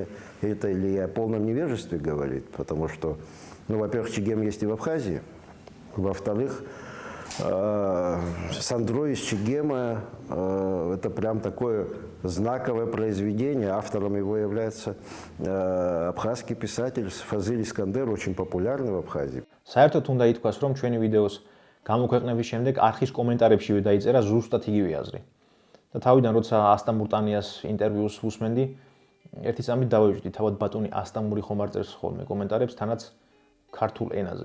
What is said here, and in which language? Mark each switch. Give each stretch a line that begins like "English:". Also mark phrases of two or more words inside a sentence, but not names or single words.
Russian: Или о полном невежестве говорит, потому что, во-первых, Чегем есть и в Абхазии, во-вторых, Сандро из Чегема это прям такое знаковое произведение. Автором его является абхазский писатель Фазиль Искандер, очень популярный в Абхазии.
Georgian: საერთოდ უნდა ითქვას, რომ ჩვენი ვიდეოს გამოქვეყნების შემდეგ არხის კომენტარებშივე დაიწერა ზუსტად იგივე აზრი. და თავიდან როცა ასტამურ ტანიას ინტერვიუს უსმენდი, ერთი წამით დავეჭდი, თავად ბატონი ასტამური ხომ არ წერს ხოლმე კომენტარებს, თანაც ქართულ ენაზე.